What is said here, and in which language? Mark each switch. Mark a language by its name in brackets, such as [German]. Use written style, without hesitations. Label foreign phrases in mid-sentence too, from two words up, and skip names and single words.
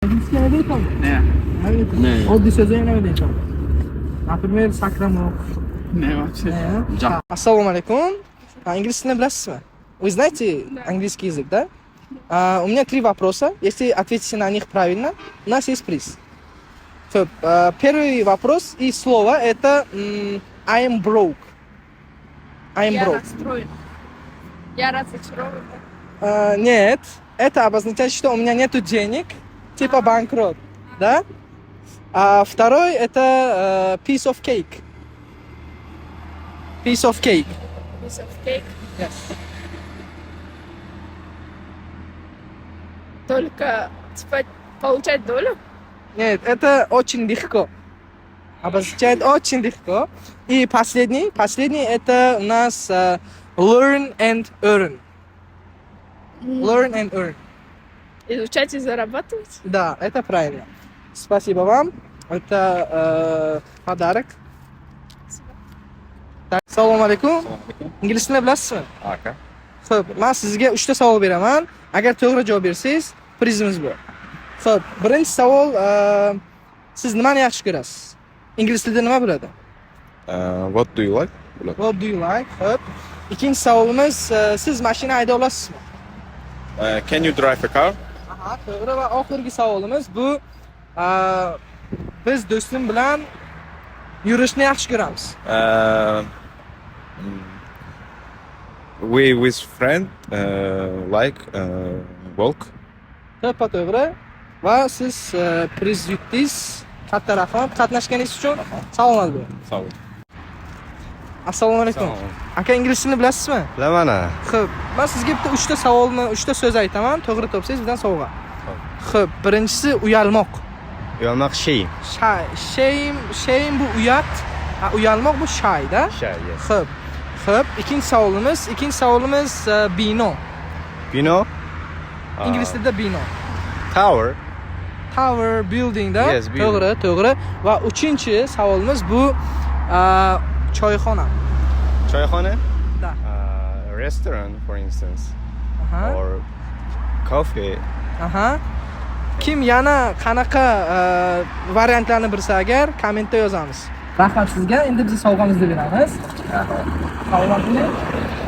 [Uzbek] по-английски nima deysan? Ne? Oddiy so'zlar nima deysan? [Russian] Например, сакрамок. Ne вообще? Ассаламу алейкум. Инглийский tilini bilasizmi? Вы знаете английский язык, да? У меня 3 вопроса. Если ответите на них правильно, у нас есть приз. Первый вопрос и слово это [English] I am broke. I am [Russian] Я [English] broke. [Russian] расстроена. Я разочарована. Нет, это обозначает, что у меня нету денег, типа банкрот, да? А второй это [English] piece of cake. Piece of cake. Piece of cake. Yes. [Russian] Только типа получать долю. Нет, это очень легко. Обозначает очень легко. И последний это у нас [English] learn and earn. Learn and earn. [Russian] Изучать и зарабатывать. Да, это правильно. Спасибо вам. Это подарок. Так, [Uzbek] assalomu alaykum. Ingliz tilini bilasizmi? Aka. Xo'p, men sizga 3 ta savol beraman. Agar to'g'ri javob bersangiz, prizimiz bor. Xo'p, birinchi savol, siz nimani yaxshi ko'rasiz? Ingliz tilida nima bo'ladi? [English] What do you like? What do you like? [Uzbek] Xo'p. Ikkinchi savolimiz, siz mashina hayday olasizmi? [English] Can you drive a car? [Uzbek] Aha, to'g'ri. Va oxirgi savolimiz bu, biz do'stim bilan yurishni yaxshi ko'ramiz. [English] We with friend like walk. [Uzbek] To'ppa to'g'ri. Va siz priz yutdingiz. Katta rahmat qatnashganingiz uchun. Salomat bo'ling. [Turkish] Sağ ol. [Uzbek] Assalomu alaykum. Aka, ingliz tilini bilasizmi? Bilaman. Xo'p, men sizga bitta 3 ta savolni, 3 ta so'z aytaman. To'g'ri topsangiz bizdan sovg'a. Xo'p, birinchisi uyalmoq. Uyalmoq shame. Shame bu uyat, uyalmoq bu shy-da. [English] Shy, yes. [Uzbek] Xo'p, ikkinchi savolimiz bino. Bino? Ingliz tilida bino. [English] Tower. [Uzbek] Tower, building-da. [English] Yes, building. [Uzbek] To'g'ri. Va uchinchi savolimiz bu choyxona. Choyxona? Da. [English] Restaurant, for instance. Aha. Or coffee. Aha. [Uzbek] Kim yana qanaqa variantlarni bilsa agar kommentda yozamiz. Rahmat sizga. Endi biz sovg'amizni beramiz. Salomat bo'ling.